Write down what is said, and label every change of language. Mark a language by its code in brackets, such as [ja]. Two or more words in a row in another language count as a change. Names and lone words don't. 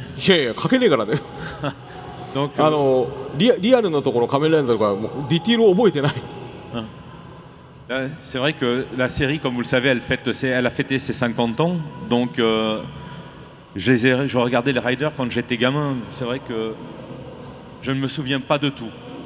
[ja] いやいや書けねえからね。リアルのところ仮面ライダーとかもうディティールを覚えてない。 [fr] C'est vrai que la série, comme vous le savez, elle a fêté ses 50 ans. Donc, je regardais les Riders quand j'étais gamin. C'est vrai que je ne me souviens pas de tout.